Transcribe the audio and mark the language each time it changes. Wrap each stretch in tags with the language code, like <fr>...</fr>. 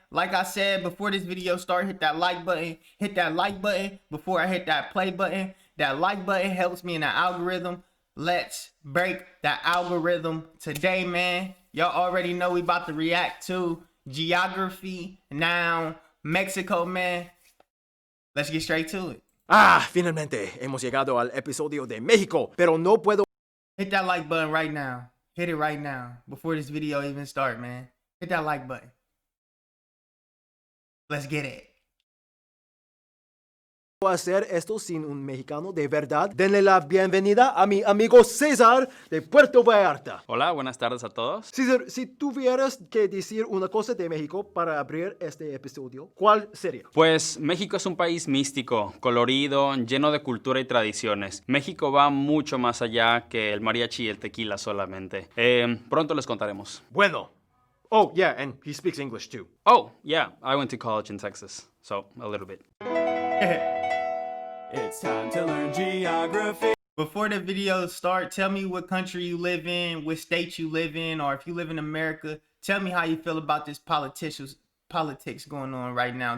<en>Like I said, before this video start, hit that like button. Hit that like button before I hit that play button. That like button helps me in the algorithm. Let's break the algorithm today, man. Y'all already know we about to react to geography, now Mexico, man. Let's get straight to it.</en> <es>Finalmente hemos llegado al episodio de México, pero no puedo.</es> <en>Hit that like button right now. Hit it right now before this video even start, man. Hit that like button. Let's get it.</en> <es>Hacer esto sin un mexicano de verdad. Denle la bienvenida a mi amigo César de Puerto Vallarta. Hola, buenas tardes a todos. César, si tuvieras que decir una cosa de México para abrir este episodio, ¿cuál sería? Pues México es un país místico, colorido, lleno de cultura y tradiciones. México va mucho más allá que el mariachi y el tequila solamente. Pronto les contaremos. Bueno.</es> <en>Oh, yeah, and he speaks English too. Oh, yeah, I went to college in Texas, so a little bit. It's time to learn geography. Before the video start, tell me what country you live in, what state you live in, or if you live in America, tell me how you feel about this politics going on right now.</en>